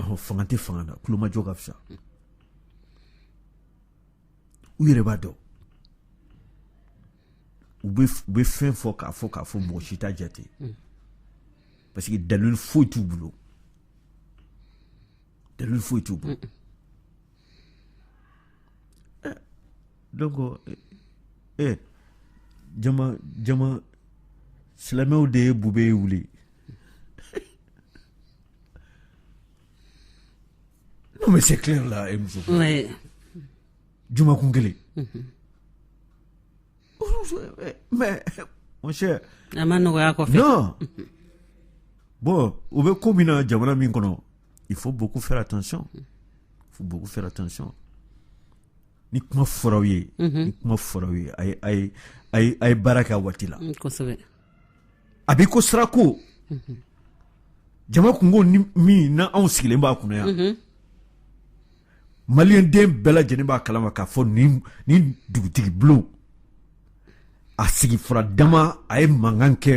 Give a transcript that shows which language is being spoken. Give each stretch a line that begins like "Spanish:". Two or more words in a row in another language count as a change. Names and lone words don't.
Bambara: fanga tɛ fanga na kulomajɔ ka fisa u yɛrɛ b'a dɔn u bɛ fɛn fɔ k'a fɔ mɔgɔ si t'a jate
French: parce que
Bambara: dalil foyi t'u bolo donc jama silamɛw de ye bube ye wuli
French: non mais c'est clair là ouais
Bambara: juma kun kelen
French: mais mon cher
Bambara: a ma nɔgɔya kɔfɛ
French: non bon
Bambara: u bɛ ko min na jamana min kɔnɔ
French: il faut beaucoup faire attention
Bambara: ni kuma fɔraw ye a ye baara kɛ a waati la kosɛbɛ a bɛ ko sirako jama kungo min na anw sigilen b'a kunna yan maliyɛn den bɛɛ lajɛlen b'a kalama k'a fɔ nin dugutigi bulon a sigi fura dama a ye mankan kɛ